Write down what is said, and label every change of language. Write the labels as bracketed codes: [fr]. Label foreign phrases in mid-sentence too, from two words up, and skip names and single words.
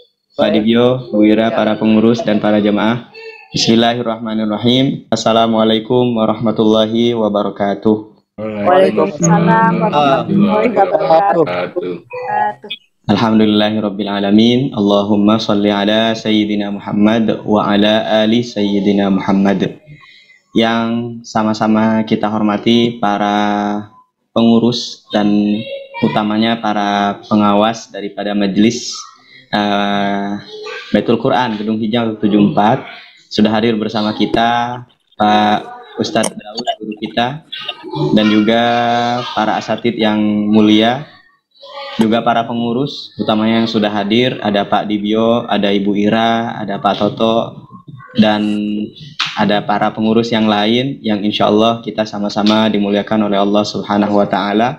[id] Pak Dibyo, Bu Ira, para pengurus dan para jemaah. [ar] بسم الله الرحمن الرحيم. السلام عليكم ورحمة الله وبركاته. وعليكم السلام ورحمة الله وبركاته. الحمد لله رب العالمين. اللهم صل على سيدنا محمد وعلى آل سيدنا محمد. [id] Yang sama-sama kita hormati para pengurus dan utamanya para pengawas daripada majelis Baitul Quran Gedung Hijau 74 sudah hadir bersama kita, Pak Ustadz Daud guru kita, dan juga para asatid yang mulia, juga para pengurus utamanya yang sudah hadir, ada Pak Dibyo, ada Ibu Ira, ada Pak Toto, dan ada para pengurus yang lain yang [ar] إن شاء الله [id] kita sama-sama dimuliakan oleh [ar] الله سبحانه وتعالى.